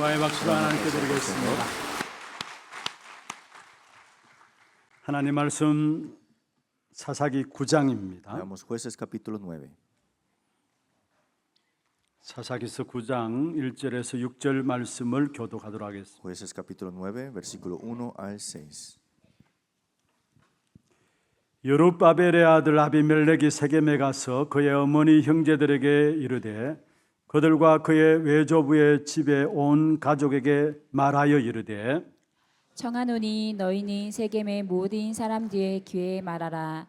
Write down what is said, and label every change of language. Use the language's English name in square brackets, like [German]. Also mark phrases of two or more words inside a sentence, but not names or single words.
[Korean] 박수를 하나님께 드리겠습니다. 하나님 말씀 사사기 9장입니다. [Spanish] Veamos Jueces capítulo 9. [Korean] 사사기서 9장 1절에서 6절 말씀을 교독하도록 하겠습니다. [Spanish] Jueces capítulo 9, versículo 1 al 6. [Korean] 여룹바벨의 아들 아비멜렉이 세겜에 가서 그의 어머니 형제들에게 이르되 그들과 그의 외조부의 집에 온 가족에게 말하여 이르되 청하노니 너희는 세겜의 모든 사람들의 귀에 말하라.